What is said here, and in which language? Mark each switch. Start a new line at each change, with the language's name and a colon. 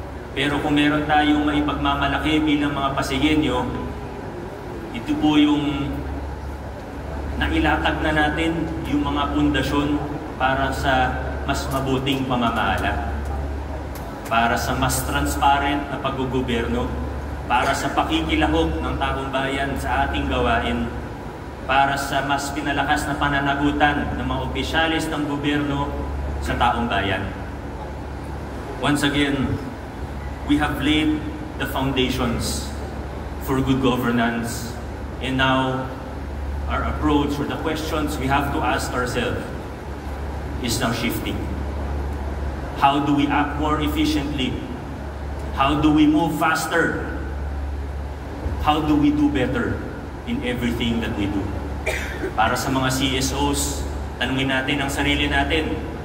Filipino: Pero kung meron tayong maipagmamalaki bilang mga Pasigueño, ito po yung nailatag na natin yung mga pundasyon para sa mas mabuting pamamahala, para sa mas transparent na paggugobyerno, para sa pakikilahok ng taong bayan sa ating gawain, para sa mas pinalakas na pananagutan ng mga opisyalis ng gobyerno sa taong bayan.
English: Once again, we have laid the foundations for good governance, and now our approach or the questions we have to ask ourselves is now shifting. How do we act more efficiently? How do we move faster? How do we do better in everything that we do?
Filipino: Para sa mga CSOs, tanungin natin ang sarili natin.